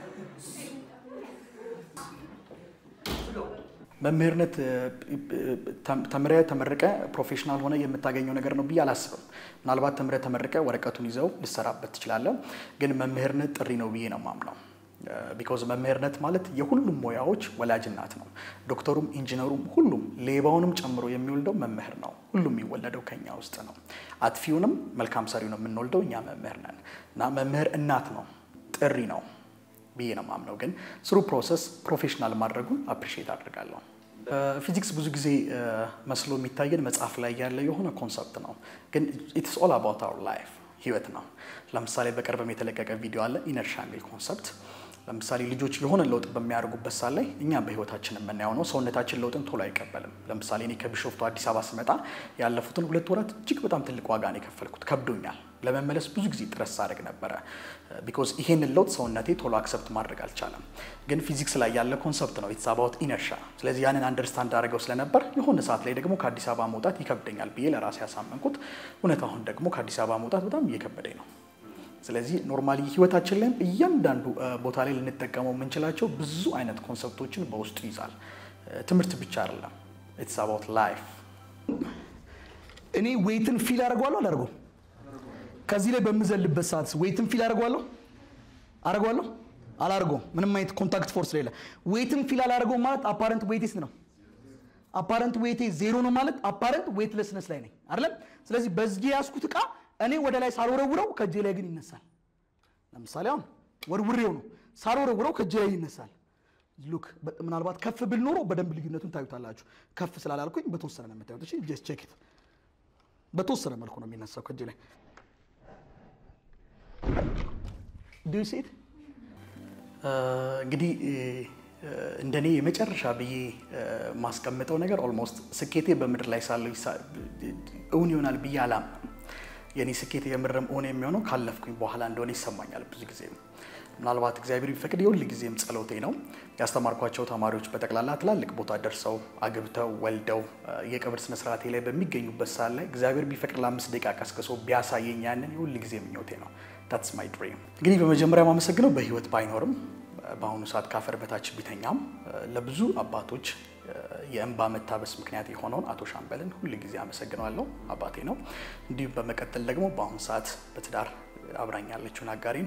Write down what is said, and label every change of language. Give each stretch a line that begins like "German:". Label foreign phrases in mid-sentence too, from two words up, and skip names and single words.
Amharic: መምህርነት ተመረቀ ፕሮፌሽናል ሆነ የምታገኘው ነገር ነው ብያላስብም ምናልባት ተመረቀ ወረቀቱን ይዘው ልሰራበት ይችላል ግን መምህርነት ጥሪ ነው ብዬ ነው ማምነው because መምህርነት ማለት የሁሉም ሞያዎች ወላጅ እናት ነው ዶክተሩም ኢንጂነሩም ሁሉም ሌባውንም ጨምሮ የሚወልደው መምህር ነው ሁሉም የሚወለደው ከኛ ውስጥ ነው አጥፊውንም መልካም ሰሪው ነው የምንወልደው እኛ መምህር ነን እና መምህር እናት ነው ጥሪ ነው ብዬ ነው ማምነው ግን
English: through process
Amharic: ፕሮፌሽናል ማድረጉን አፕሪሺየት አድርጋለሁ ፊዚክስ ብዙ ጊዜ መስሎ የሚታየን መጽሐፍ ላይ ያለ የሆነ ኮንሰፕት ነው ግን
English: it's all about our life
Amharic: ህይወት ነው ለምሳሌ በቅርብም የተለቀቀ ቪዲዮ አለ ኢነርሺያ ሚል ኮንሰፕት ለምሳሌ ልጆች የሆነ ለውጥ በሚያደርጉበት ሰዓት ላይ እኛ በህይወታችን የምናየው ነው ሰውነታችን ለውጥን ቶሎ አይቀበልም ለምሳሌ እኔ ከቢሾፍቱ አዲስ አበባ ስመጣ ያለፉትን 2 ወራት እጅግ በጣም ትልቅ ዋጋ ነው የከፈልኩት ከብዶኛል ለመመለስ ብዙ ጊዜ ጥረት አድርግ ነበር because ይሄን ለውጥ ሰውነቴ ቶሎ አክሰፕት ማድረግ አልቻለም ግን ፊዚክስ ላይ ያለ ኮንሰፕት ነው
English: it's about inertia
Amharic: ስለዚህ ያንን አንደርስታንድ አድርገው ስለነበር የሆነ ሰዓት ላይ ደግሞ ከአዲስ አበባ መውጣት ይከብደኛል ብዬ ለራሴ ያሳመንኩት እውነታው ደግሞ ከአዲስ አበባ መውጣት በጣም እየከበደኝ ነው ስለዚህ ኖርማሊ ህይወታችን ላይ እያንዳንዱ ቦታ ላይ ልንጠቀመው የምንችላቸው ብዙ አይነት ኮንሰፕቶችን በውስጡ ይዛል ትምህርት ብቻ አይደለም
English: it's about life
Amharic: እኔ ዌይትን ፊል አደርጋለሁ ከዚህ ላይ በመዘልበት ሰዓት ዌይትን ፊል አደርጋለሁ አላርጎ ምንም አይነት
English: contact force
Amharic: ሌላ ዌይትን ፊል አላርጎ ማለት
English: apparent weights
Amharic: ነው
English: apparent weight
Amharic: ዜሮ ነው ማለት
English: apparent weightlessness
Amharic: ላይ ነኝ አይደል ስለዚህ በዚህ ያስኩት ቃ እኔ ወደ ላይ ሳልወረውረው ከጄ ላይ ግን ይነሳል ለምሳሌ አሁን ወርውሬው ነው ሳልወረውረው ከጄ ላይ ይነሳል ሉክ ምናልባት ከፍ ብል ኖሮ በደንብ ልዩነቱን ታዩታላችሁ ከፍ ስላላልኩኝ በተወሰነ ነው የምታዩት እሺ
English: just check it
Amharic: በተወሰነ መልኩ ነው የሚነሳው ከጄ ላይ
English: do you see it
Amharic: እንግዲህ እንደኔ የመጨረሻ ብዬ ማስቀመጠው ነገር ኦልሞስት ስኬቴ በምድር ላይ ሳለው እውን ይሆናል ብዬ አላምንም የኔ ስኬት የምርም ሆነ የሚሆነው ካለፍኩኝ በኋላ እንደሆነ ይሰማኛል ብዙ ጊዜ ምናልባት እግዚአብሔር ይፈቅድ የሁሉ ጊዜም ጸሎቴ ነው ያስተማርኳቸው ተማሪዎች በተቀላላ ትላልቅ ቦታ ደርሰው አግብተው ወልደው የቀብር ስነ ስርዓቴ ላይ በሚገኙበት ሰዓት ላይ እግዚአብሔር ቢፈቅድ ለ5 ደቂቃ ቀስቅሶ ቢያሳየኝ ያንን የሁሉ ጊዜ ምኞቴ ነው
English: that's my dream
Amharic: እንግዲህ በመጀመሪያ ማመሰግነው በህይወት ባይኖርም በአሁኑ ሰዓት ካፈር በታች ቢተኛም ለብዙ አባቶች የእንባ መታበስ ምክንያት የሆነውን አቶ ሻምበልን ሁሉ ጊዜ አመሰግናለሁ አባቴ ነው እንዲሁ በመቀጠል ደግሞ በአሁኑ ሰዓት በትዳር አብራኛለችውን አጋሪን